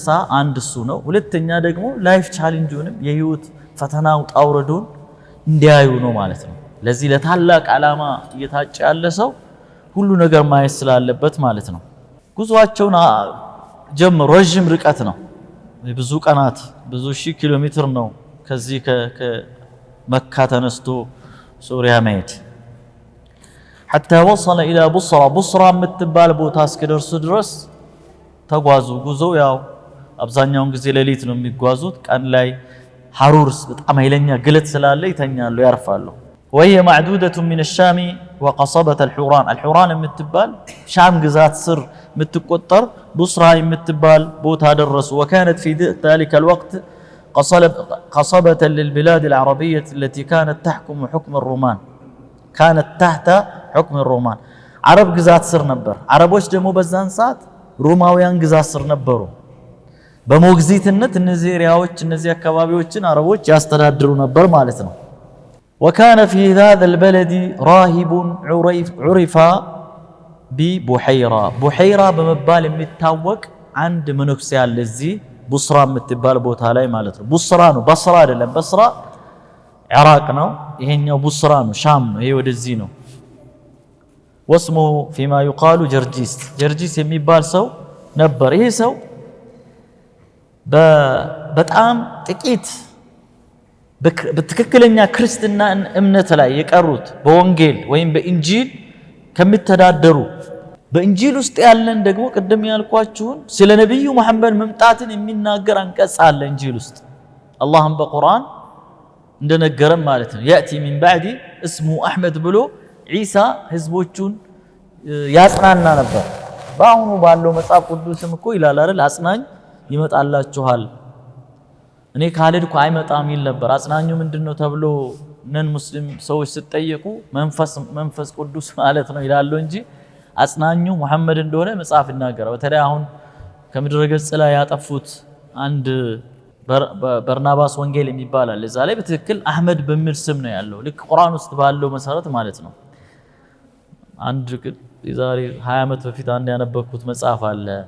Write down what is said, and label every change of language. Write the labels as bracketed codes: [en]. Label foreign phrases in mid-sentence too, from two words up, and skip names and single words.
[am] አንድ እሱ ነው ሁለተኛ ደግሞ [en] life challenge [am] የህይወት ፈተናው ጣውረዱን እንዲያዩ ነው ማለት ነው ለዚህ ለታላቅ ዓላማ እየታጨ ያለ ሰው ሁሉ ነገር ማየት ስላለበት ማለት ነው ጉዞአቸውን ጀመሩ ረጅም ርቀት ነው ብዙ ቀናት ብዙ ሺህ ኪሎ ሜትር ነው ከዚህ ከመካ ተነስቶ ሱሪያ መሄድ [ar] حتى وصل الى بصرى [am] የምትባል ቦታ እስከደርሱ ድረስ ተጓዙ ጉዞው ያው አብዛኛውን ጊዜ ሌሊት ነው የሚጓዙት ቀን ላይ ሐሩርስ በጣም ኃይለኛ ግለት ስላለ ይተኛሉ ያርፋሉ [ar] وهي معدودة من الشام وقصبة الحوران [am] የምትባል ሻም ግዛት ስር የምትቆጠር بصرى የምትባል ቦታ ደረሱ [ar] وكانت في ذلك الوقت قصبة للبلاد العربية التي كانت تحكم حكم الرومان كانت تحت حكم الرومان عرب [am] ግዛት ስር ነበር አረቦች ደግሞ በዛን ሰዓት ሮማውያን ግዛት ስር ነበሩ በሞግዚትነት እነዚህ ኤሪያዎች እነዚህ አካባቢዎችን አረቦች ያስተዳድሩ ነበር ማለት ነው [ar] وكان في هذا البلد راهب عرف ببحيرة [am] በመባል የሚታወቅ አንድ መነኩሴ ያለ እዚህ ቡስራ የምትባል ቦታ ላይ ማለት ነው ቡስራ ነው በስራ አይደለም በስራ ኢራቅ ነው ይሄኛው ቡስራ ነው ሻም ነው ይሄ ወደዚህ ነው [ar] واسمه فيما يقال جرجيس [am] የሚባል ሰው ነበር ይሄ ሰው በጣም ጥቂት በትክክለኛ ክርስትና እምነት ላይ የቀሩት በወንጌል ወይም በእንጂል ከሚተዳደሩ በእንጂል ውስጥ ያለን ደግሞ ቀደም ያልኳችሁን ስለ ነብዩ መሐመድ መምጣትን የሚናገር አንቀጽ አለ እንጂል ውስጥ አላህም በቁርአን እንደነገረን ማለት ነው [ar] يأتي من بعد اسمه احمد [am] ብሎ ዒሳ ህዝቦቹን ያጽናና ነበር ባሁኑ ባለው መጽሐፍ ቅዱስም እኮ ይላል አይደል አጽናኝ ይመጣላችኋል እኔ ካልሄድኩ አይመጣም ይል ነበር አጽናኙ ምንድነው ተብሎ [en] non Muslim [am] ሰዎች ሲጠየቁ መንፈስ ቅዱስ ማለት ነው ይላሉ እንጂ አጽናኙ መሐመድ እንደሆነ መጽሐፍ ይናገራል በተለይ አሁን ከምድረ ገጽ ላይ ያጠፉት አንድ በርናባስ ወንጌል የሚባል አለ እዛ ላይ በትክክል አህመድ በሚል ስም ነው ያለው ልክ ቁርአን ውስጥ ባለው መሰረት ማለት ነው አንድ የዛሬ 20 ዓመት በፊት አንድ ያነበብኩት መጽሐፍ አለ